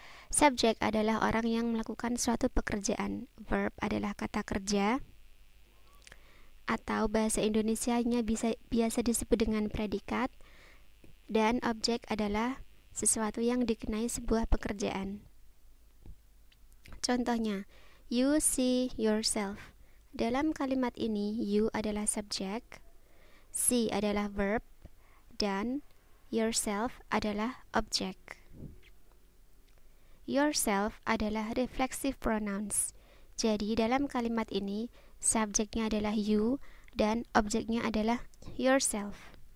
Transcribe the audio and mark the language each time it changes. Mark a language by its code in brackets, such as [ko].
[id] Subjek adalah orang yang melakukan suatu pekerjaan. Verb adalah kata kerja, atau bahasa Indonesianya biasa disebut dengan predikat, dan objek adalah sesuatu yang dikenai sebuah pekerjaan. Contohnya, [en] you see yourself. [id] Dalam kalimat ini, you adalah subjek, see adalah verb, dan yourself adalah objek. Yourself adalah reflexive pronouns. Jadi dalam kalimat ini subjeknya adalah you dan objeknya adalah yourself.